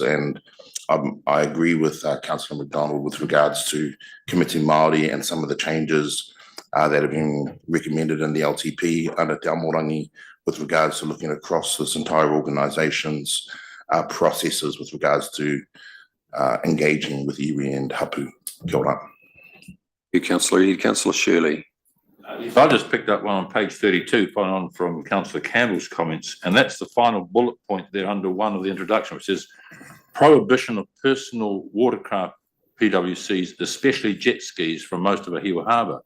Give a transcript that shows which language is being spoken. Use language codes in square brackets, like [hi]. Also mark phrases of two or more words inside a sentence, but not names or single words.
[en] And I agree with Councillor McDonald with regards to Committee Māori and some of the changes that have been recommended in the LTP under Te Amorangi with regards to looking across this entire organisation's processes with regards to engaging with iwi and hapu. [mi] Kia ora. [en] You, Councillor Iti. Councillor Shirley. I just picked up one on page 32, following on from Councillor Campbell's comments, and that's the final bullet point there under one of the introduction, which says prohibition of personal watercraft PWCs, especially jet skis, from most of Ahiwa Harbour.